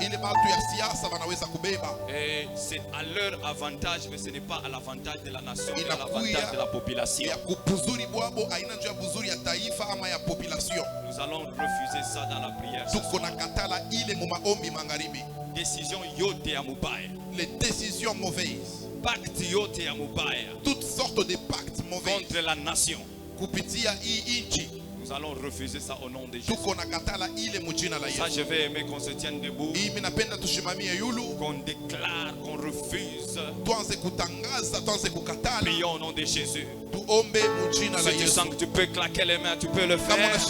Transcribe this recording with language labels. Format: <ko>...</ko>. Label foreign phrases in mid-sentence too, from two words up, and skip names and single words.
<fr>Et c'est à leur avantage, mais ce n'est pas à l'avantage de la nation, mais à l'avantage de la population. Nous allons refuser ça dans la prière.</fr> <sw>Décision yote ya mubaya.</sw> <fr>Les décisions mauvaises.</fr> <sw>Pacte yote ya mubaya.</sw> <fr>Toutes sortes de pactes mauvais contre la nation.</fr> <sw>Kupitia hii nchi.</sw> <fr>Nous allons refuser ça au nom de Jésus. Ça, je vais aimer qu'on se tienne debout. Qu'on déclare, qu'on refuse. Prions au nom de Jésus. Si tu sens que tu peux claquer les mains, tu peux le faire.</fr>